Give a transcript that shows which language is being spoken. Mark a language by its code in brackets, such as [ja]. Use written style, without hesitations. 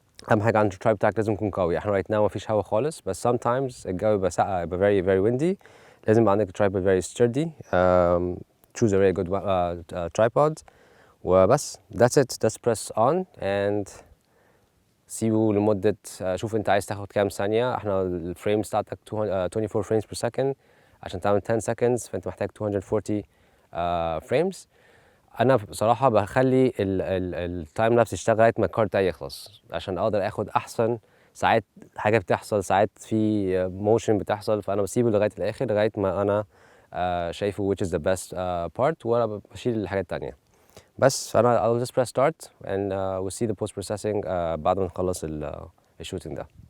[ar] اهم حاجه عند الترايب بتاعك لازم يكون قوي. احنا right now مفيش هوا خالص، بس sometimes الجو يبقى ساقع، يبقى very very windy. [en] لازم يبقى عندك tripod very sturdy. choose a very good tripod. وبس that's it. [ar] just press on and سيبه لمدة شوف انت عايز تاخد كام ثانية. [en] احنا الفريمز بتاعتك 24 frames per second. [ar] عشان تعمل 10 seconds فانت محتاج 240 frames. انا بصراحه بخلي التايم لابس يشتغل لغايه ما الكارد بتاعي يخلص، عشان اقدر اخد احسن. ساعات حاجه بتحصل، ساعات في موشن بتحصل، فانا بسيبه لغايه الاخر لغايه ما انا شايفه which is the best part، وانا بشيل الحاجات التانية. [en] بس فانا I'll just press start and we'll see the post processing بعد ما نخلص الشوتنج ده.